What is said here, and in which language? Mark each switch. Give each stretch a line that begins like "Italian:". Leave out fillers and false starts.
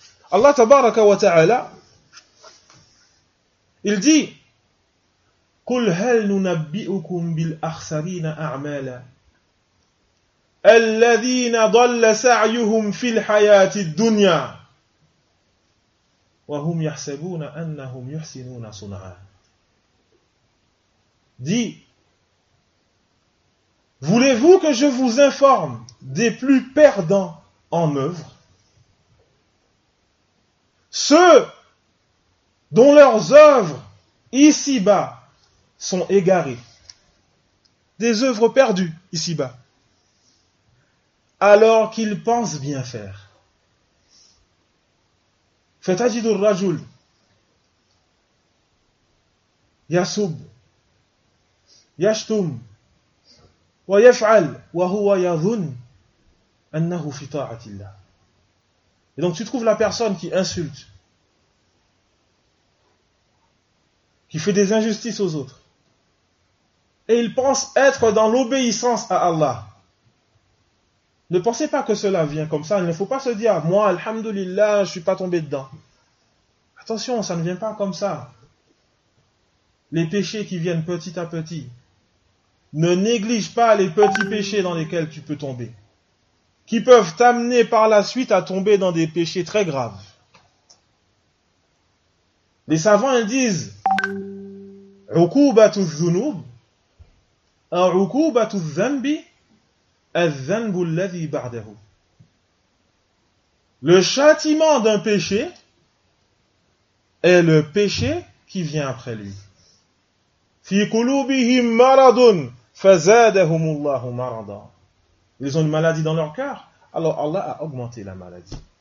French: Allah tabaraka wa ta'ala, il dit,
Arabic: قُلْ هَلْ نُنَبِّئُكُمْ بِالْأَخْسَرِينَ أَعْمَالًا الذين ضل سعيهم في الحياة الدنيا وهم يحسبون أنهم يحسنون صنعا.
French: Dis, Voulez-vous que je vous informe des plus perdants en œuvre? Ceux dont leurs œuvres ici-bas sont égarées. Des œuvres perdues ici-bas. Alors qu'ils pensent bien faire.
Arabic: Fatajidur Rajul Yasub Yashtum ويفعل وهو يظن أنه في طاعة الله.
French: Et donc tu trouves la personne qui insulte, qui fait des injustices aux autres, et il pense être dans l'obéissance à Allah. Ne pensez pas que cela vient comme ça. Il ne faut pas se dire, moi, alhamdoulilah, je ne suis pas tombé dedans. Attention, ça ne vient pas comme ça. Les péchés qui viennent petit à petit. Ne néglige pas les petits péchés dans lesquels tu peux tomber. Qui peuvent t'amener par la suite à tomber dans des péchés très graves. Les savants, ils disent,
Arabic: عُقُوبَةُ الذُّنُوبِ عُقُوبَةُ الذَّنْبِ الذَّنْبُ الَّذِي بَعْدَهُ.
French: Le châtiment d'un péché est le péché qui vient après lui.
Arabic: فِي قُلُوبِهِمْ مَرَضٌ فَزَادَهُمُ اللَّهُ مَرَضًا.
French: Ils ont une maladie dans leur cœur, alors Allah a augmenté la maladie.